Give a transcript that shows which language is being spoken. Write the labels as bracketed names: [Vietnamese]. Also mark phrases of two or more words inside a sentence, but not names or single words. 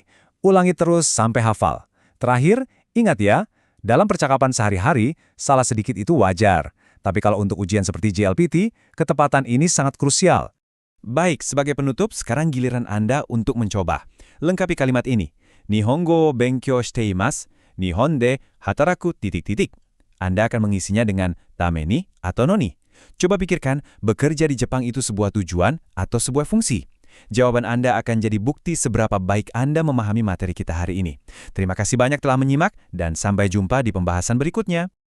[Indonesian] Ulangi terus sampai hafal. Terakhir, ingat ya, dalam percakapan sehari-hari, salah sedikit itu wajar. Tapi kalau untuk ujian seperti JLPT, ketepatan ini sangat krusial. Baik, sebagai penutup, sekarang giliran Anda untuk mencoba. Lengkapi kalimat ini. [Japanese] 日本語勉強しています、日本で働く... [Indonesian] Anda akan mengisinya dengan tameni atau noni. Coba pikirkan, bekerja di Jepang itu sebuah tujuan atau sebuah fungsi? Jawaban Anda akan jadi bukti seberapa baik Anda memahami materi kita hari ini. Terima kasih banyak telah menyimak, dan sampai jumpa di pembahasan berikutnya.